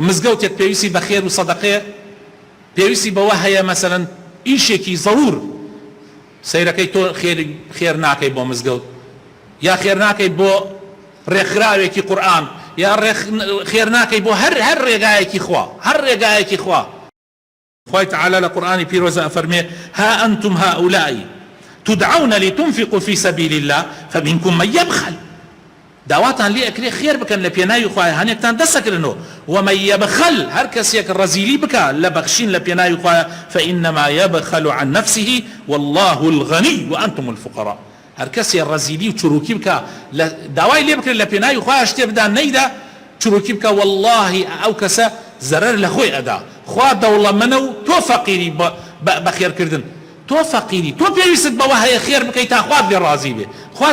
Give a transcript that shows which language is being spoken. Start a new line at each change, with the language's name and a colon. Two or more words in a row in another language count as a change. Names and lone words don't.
Central Kurdish: مزگەوتێک پێویستی بە خێر و سەدەقەیە، پێویستی بەوە هەیە مەسەلەن ئیشێکی زەڕور سەیرەکەی تۆ خێر ناکەی بۆ مزگەوت، یا خێر ناکەی بۆ ڕێکخراوێکی قورئان، یا خێر ناکەی بۆ هەر ڕێگایەکی خوا، هەر ڕێگایەکی خوا. خوای تعالی لە قورئانی پیرۆزە ئەفەرمێ
Arabic: ها ئەنتم هؤلاء تدعون لتنفقوا في سبيل الله فمنكم من يبخل.
Central Kurdish: داواتان لێ ئەکرێ خێر بکەن لە پێناوی خوایە، هەنێکتان دەسەکردنەوە.
Arabic: ومن يبخل
Central Kurdish: هەر کەسێک ڕەزیلی بکە لە بەخشین لە پێناوی خوایە
Arabic: فإنما يبخل عن نفسه والله الغني وأنتم الفقراء.
Central Kurdish: هەر کەسێ ڕەزیلی و چروکی بکە داوای لێ بکرێت لە پێناوی خوایە شتێ بدا نەیدا چروکی بکە والله ئەو کەسە زەرەر لە خۆی ئەدا. خوا دەوڵەمەندە و تۆ فەقیری بە خێرکردن، تۆ فەقیری، تۆ پێویستت بەوە هەیە خێر بکەیت تا خوات لێ ڕازی بێ.